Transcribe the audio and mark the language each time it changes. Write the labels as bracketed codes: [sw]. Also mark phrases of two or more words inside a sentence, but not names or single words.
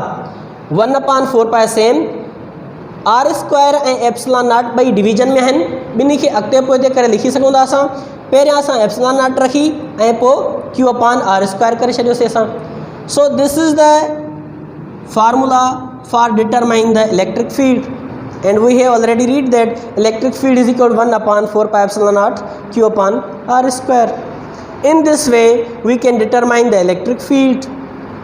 [en] 1 upon 4π सेम, [sd] r² ऐं [en] epsilon naught [sd] ॿई डिवीजन में आहिनि, ॿिन्ही खे अॻिते पोइ करे लिखी सघूं था असां। पहिरियां असां [en] epsilon naught [sd] रखी ऐं पोइ [en] Q upon r² [sd] करे छॾियोसीं असां। [en] so this is the formula for determining the electric field, and we have already read that electric field is equal to 1 upon 4π epsilon naught Q upon r²। In this way we can determine the electric field।